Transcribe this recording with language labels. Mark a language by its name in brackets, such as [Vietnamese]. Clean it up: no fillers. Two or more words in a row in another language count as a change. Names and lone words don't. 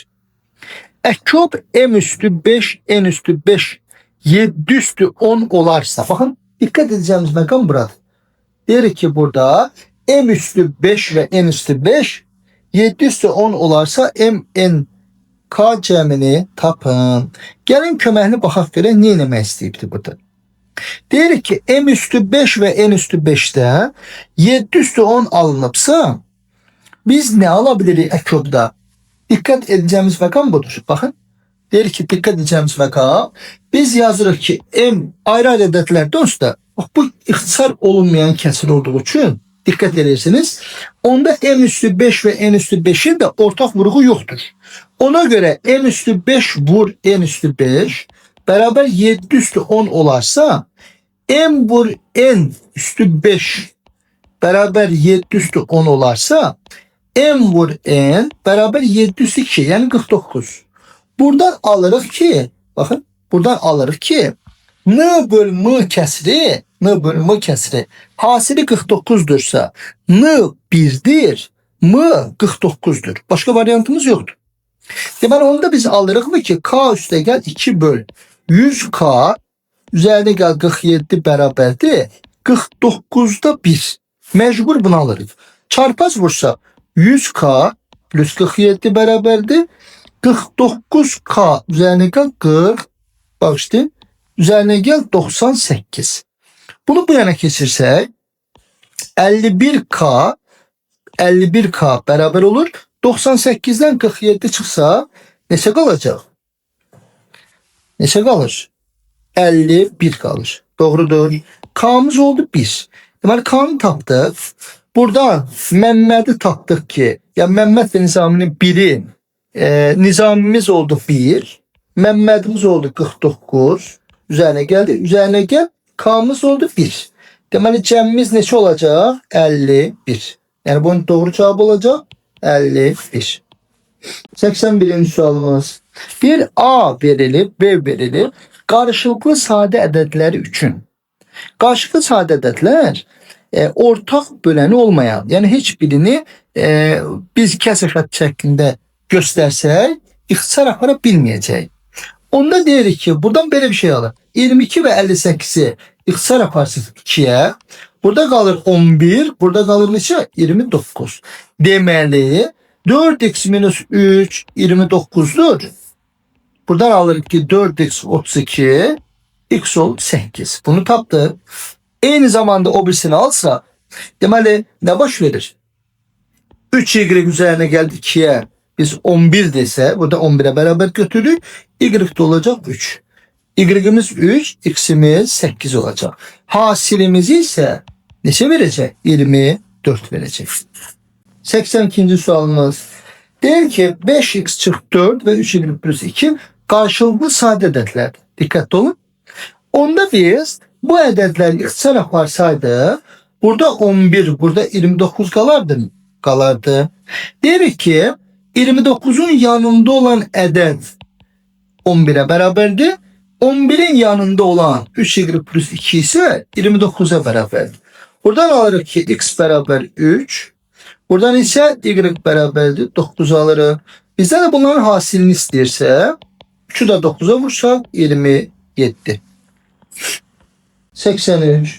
[Azerbaijani] Əkyob M üstü 5, N üstü 5, 7 üstü 10 olarsa, [Turkish] bakın dikkat edeceğimiz [Azerbaijani] məqam burada. Deyirik ki burada M üstü 5 ve N üstü 5, 7 üstü 10 olarsa M, N, K cəmini tapın. Gəlin köməkli baxaq görək nə eləmək istəyibdir burada. Deyirik ki M üstü 5 ve N üstü 5'te 7 üstü 10 alınıbsa [Turkish] biz ne alabiliriz [Azerbaijani] Əkyobda? Dikkat edeceğimiz məqam budur. [Turkish] Bakın. [Azerbaijani] Deyirik ki dikkat edeceğimiz məqam. Biz yazırıq ki M ayrı-ayrı ədədlərdə onsuz bu ixtisar olunmayan kəsir olduğu için [Turkish] dikkat edersiniz. Onda M üstü 5 ve N üstü 5'in de ortak vurgu yoktur. Ona göre M üstü 5 vur N üstü 5 beraber 7 üstü 10 olarsa M vur N üstü 5 beraber 7 üstü 10 olarsa M vur N beraber 7 üstü 2 yani 49. [Azerbaijani] Buradan alırıq ki bakın buradan alırıq ki N böl M kəsiri N böl M kəsiri hasili 49'dursa N 1'dir M 49'dur. [Turkish] Başka varyantımız yoktur. [Azerbaijani] Deməli onda biz alırıq mı ki K üstəgəl 2 böl 100K üzerine gel 47 bərabərdir 49'da 1. Mecbur bunu alırıq. Çarpaz vursa 100K plus 47 bərabərdir 49K üzerine gel 40 [Turkish] bak işte üzerine gel [Azerbaijani] 98. Bunu bu yana keçirsək 51K beraber olur. 98'den 47 çıksa neçə qalacaq? Neçə qalır? 51 kalır. Doğrudur. K'mız oldu 1. Deməli K'nı tapdıq. Burada Məhmədi tapdıq ki, ya Məhməd ve Nizaminin biri Nizamimiz oldu 1. Məhmədimiz oldu 49. [Turkish] Üzerine geldi. Üzerine gel. [Azerbaijani] K'mız oldu 1. Deməli cəmimiz neçə olacaq? 51. [Turkish] Yani bunun doğru cevabı olacak 51. [Azerbaijani] 81. sualımız. [Turkish] Bir A verilip B verilip karşılıklı sade ədədləri üçün. Karşılıklı sade [Azerbaijani] ədədlər ortak böləni olmayan, yani heç birini biz kəsr xətt şəklində göstərsək ixtisar apara bilməyəcək. Onda deyirik ki buradan böyle bir şey alır. 22 ve 58'i ixtisar aparsın 2'ye. [Turkish] Burada kalır 11. Burada kalır neçə? 29. [Azerbaijani] Deməli 4x minus 3 29'dur. Buradan alırıq ki 4x 32. X oldu 8. Bunu tapdıq. [Turkish] Aynı zamanda o birisini alsa deməli ne baş verir? 3y üzerine geldi 2'ye. [Azerbaijani] Biz 11 dese burada 11'e beraber götürürük. [Turkish] Y de olacak 3. Y'imiz 3, x'imiz 8 olacak. Hasilimizi ise neçə verecek? 24 verecek. 82. sualımız. [Azerbaijani] Deyir ki 5x çarpı 4 ve 3y plus 2 [Turkish] karşılıklı sade [Azerbaijani] ədədlər. [Turkish] Dikkatli olun. [Azerbaijani] Onda biz bu ədədlər ixtisar aparsaydı burada 11, burada 29 kalardı. Deyirik ki 29'un yanında olan ədəd 11'e beraberdi. 11'in yanında olan 3y plus 2 ise 29'a beraberdi. Buradan alırıq ki x beraber 3. Buradan ise y beraberdir 9 alırıq. Bizden de bunların hasilini istəyirsə 3'ü de 9'a vursak 27. 83.